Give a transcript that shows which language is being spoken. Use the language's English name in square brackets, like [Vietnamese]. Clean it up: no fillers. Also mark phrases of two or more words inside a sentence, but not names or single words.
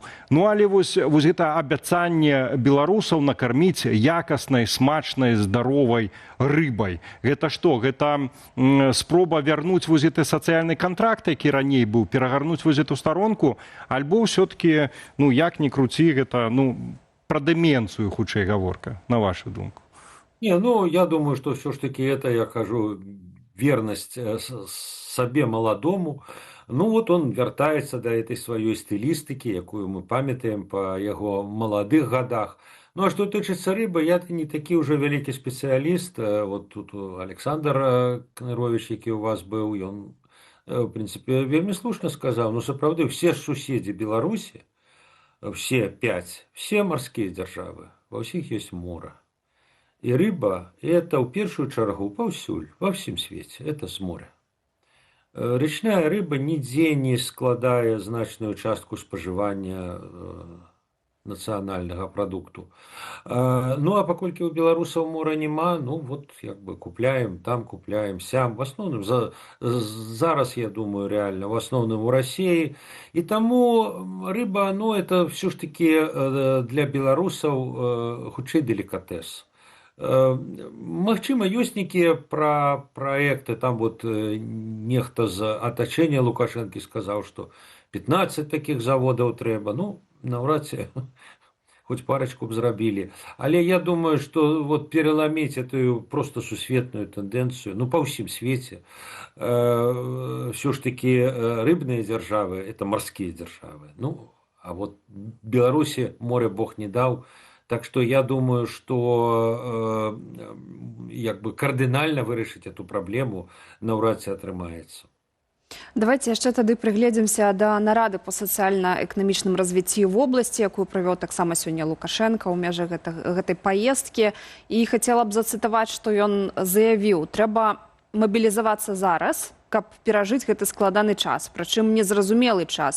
[Belarusian] Ну, але вось гэта абяцанне беларусаў накарміць якаснай, смачнай, здаровай рыбай. Гэта што? Гэта спроба вярнуць вось гэты сацыяльны кантракт, які раней быў, перагарнуць вось эту старонку, альбо ўсё-такі, ну, як ні круці, гэта, ну, пра дэмэнцыю хутчэй гаворка, на вашу думку? [Russian] Не, ну, я думаю, что все-таки это, я кажу, верность себе молодому. Ну, вот он вертается до этой своей стилистики, [Belarusian] якую мы памятаем [Russian] по его молодых годах. Ну, а что тычыцца рыбы, я не такі уже великий специалист. Вот тут Александр Кнырович, які у вас был, он, в принципе, вельмі слушно сказал. Ну, сапраўды, все суседи Беларуси, все 5, все морские державы, во всех есть море. И рыба – это, в первую чергу, паўсюль, во всем свете, это с моря. Речная рыба нигде не складае значную частку споживания национального продукту. [Belarusian] Ну, а паколькі у беларусаў мора няма, ну, вот, як бы, купляем там, купляем сям. [Russian] В основном, зараз, я думаю, реально, в основном у России. И тому рыба, ну, это все ж таки для [Belarusian] беларусаў хутчэй [Russian] деликатес. [Belarusian] Магчыма, ёсць нейкія праекты, там вот нехта з атачэння Лукашэнкі сказаў, што 15 такіх заводаў трэба, ну, наўрад ці хоць парочку б зрабілі. Але я думаю, што вот переламіць эту просто сусветную тэндэнцыю, ну, па ўсім свеце, [Russian] все ж таки [Belarusian] рыбныя дзяржавы, это марскія дзяржавы. [Russian] Ну, а вот Беларусі море Бог не даў. Так что я думаю, что [Belarusian] як бы кардынальна вырашыць эту праблему наўрад ці атрымаецца. Давайте яшчэ тады прыгледзімся да нарады па сацыяльна-эканамічным развіцці в обласці, якую правёў таксама сёння Лукашенко ў межах гэтай паездкі. І хацела б зацытаваць, што ён заявіў: трэба мабілізавацца зараз, каб перажыць гэты складаны час, прычым незразумелы час.